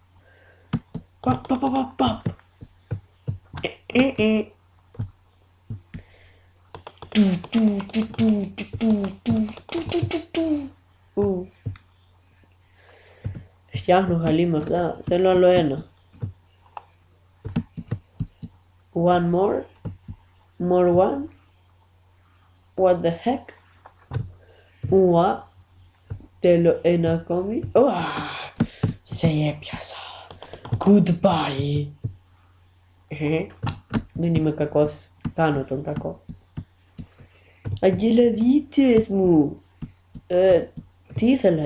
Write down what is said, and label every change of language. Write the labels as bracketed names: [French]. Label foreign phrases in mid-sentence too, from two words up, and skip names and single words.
[Greek] Παπ. Φτιάχνω χαλί με αυτά. Θέλω άλλο ένα. [English] One more. More one. What the heck. [Greek] Θέλω ένα ακόμη. Σε έπιασα. Goodbye. Δεν είμαι κακός. Κάνω τον κακό. Αγγελαδίτσες μου. Τι ήθελα.